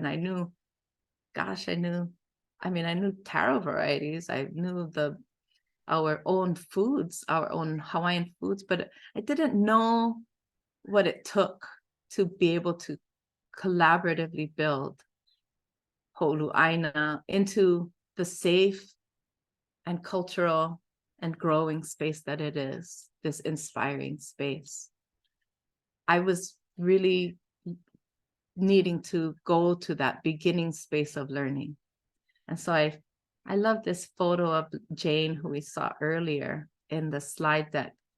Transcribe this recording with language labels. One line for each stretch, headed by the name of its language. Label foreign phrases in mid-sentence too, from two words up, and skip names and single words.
English: I knew taro varieties. I knew our own foods, our own Hawaiian foods, but I didn't know what it took to be able to collaboratively build Ho'olu ʻāina into the safe and cultural and growing space that it is, this inspiring space. I was really needing to go to that beginning space of learning. And so I love this photo of Jane, who we saw earlier in the slide deck.